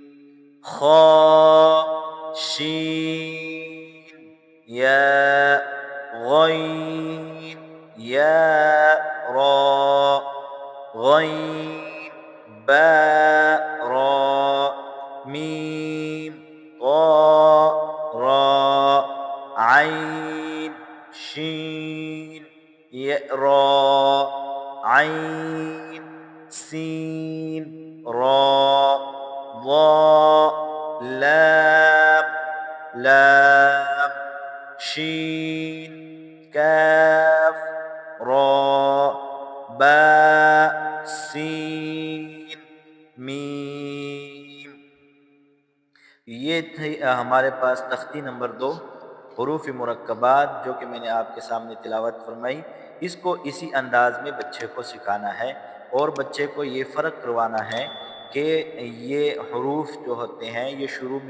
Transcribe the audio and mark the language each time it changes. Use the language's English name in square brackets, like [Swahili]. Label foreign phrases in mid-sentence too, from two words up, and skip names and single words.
[Urdu] خا شین یا غین یا را غین با را میم طا را عین شین را عین سین را ضا لام لام شین کاف را با سین میم۔ یہ تھی ہمارے پاس تختی نمبر 2 حروف مرکبات جو کہ میں نے آپ کے سامنے تلاوت فرمائی۔ اس کو اسی انداز میں بچے کو سکھانا ہے اور بچے کو یہ فرق کروانا ہے کہ یہ حروف جو ہوتے ہیں یہ شروع میں